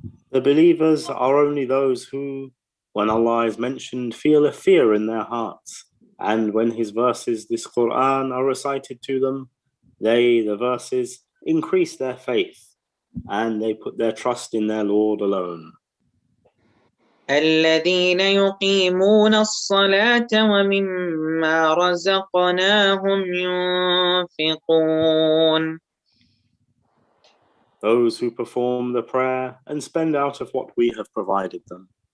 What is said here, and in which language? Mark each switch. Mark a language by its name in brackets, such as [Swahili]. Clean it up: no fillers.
[English] The believers are only those who, when Allah is mentioned, feel a fear in their hearts, and when his verses, this Qur'an, are recited to them, the verses, increase their faith, and they put their trust in their Lord alone. [Arabic] الذين يقيمون الصلاة ومما رزقناهم ينفقون. [English] Those who perform the prayer and spend out of what we have provided them.